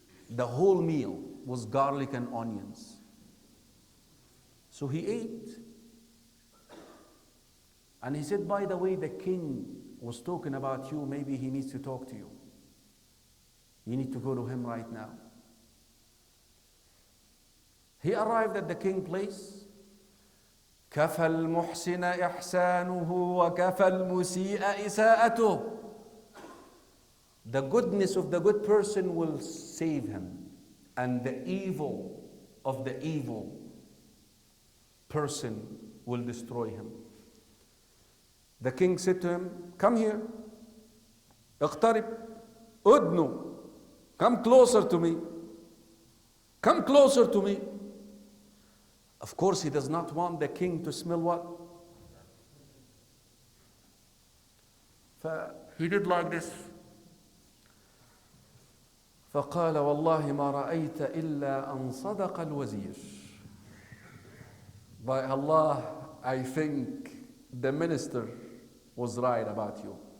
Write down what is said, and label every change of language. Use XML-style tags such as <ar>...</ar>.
<en>The whole meal was garlic and onions. So he ate. And he said, by the way, the king was talking about you. Maybe he needs to talk to you. You need to go to him right now. He arrived at the king's place.</en> <ar>كفى المحسن إحسانه وكفى المسيء إساءته.</ar> <en>The goodness of the good person will save him, and the evil of the evil person will destroy him. The king said to him, come here,</en> <ar>اقترب, أدنو,</ar> <en>come closer to me, come closer to me. Of course, he does not want the king to smell what? He did like this.</en> <ar>فقال والله ما رأيت إلا أن صدق الوزير.</ar> <en>By Allah, I think the minister was right about you.</en>